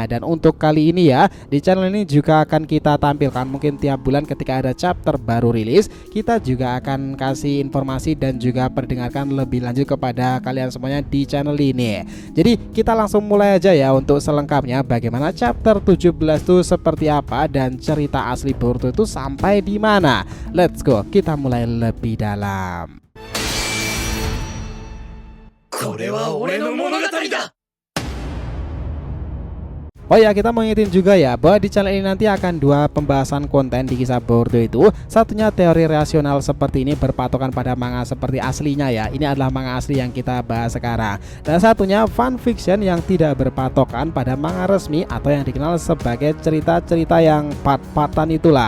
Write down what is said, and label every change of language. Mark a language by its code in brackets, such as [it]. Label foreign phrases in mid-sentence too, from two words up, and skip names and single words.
[id] Dan untuk kali ini ya, di channel ini juga akan kita tampilkan mungkin tiap bulan ketika ada chapter baru rilis, kita juga akan kasih informasi dan juga perdengarkan lebih lanjut kepada kalian semuanya di channel ini. Jadi kita langsung mulai aja ya untuk selengkapnya bagaimana chapter 17 itu seperti apa dan cerita asli Boruto itu sampai di mana. [en] Let's go, [id] kita mulai lebih dalam. [ja] これは俺の物語だ。 [id] Oh ya, kita mau ngingetin juga ya bahwa di channel ini nanti akan dua pembahasan konten di kisah Boruto itu. Satunya teori rasional seperti ini berpatokan pada manga seperti aslinya ya. Ini adalah manga asli yang kita bahas sekarang. Dan satunya fanfiction yang tidak berpatokan pada manga resmi atau yang dikenal sebagai cerita-cerita yang part-partan itulah.